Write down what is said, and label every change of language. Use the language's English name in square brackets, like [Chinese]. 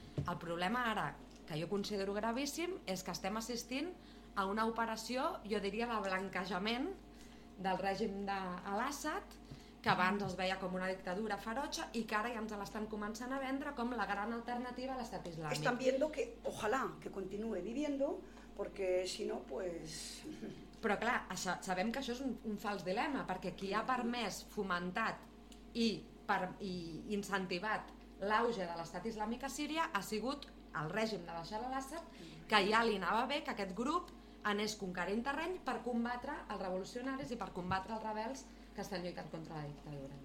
[Catalan] El problema ara, que jo considero gravíssim, és que estem assistint a una operació, jo diria, de blanquejament del règim d'Al-Assad, que abans es veia com una dictadura ferotge i que ara ja ens l'estan començant a vendre com la gran alternativa a l'Estat Islàmic. [Spanish] Están viendo que, ojalá, que continúe viviendo, porque si no, pues... [Catalan] Però clar, això, sabem que això és un fals dilema, perquè qui ha permès, fomentat i incentivat l'auge de l'Estat Islàmic a Síria ha sigut el règim de Bashar al-Assad, que ja li anava bé que aquest grup anés conquerint terreny per combatre els revolucionaris i per combatre els rebels que estan lluitant contra la dictadura.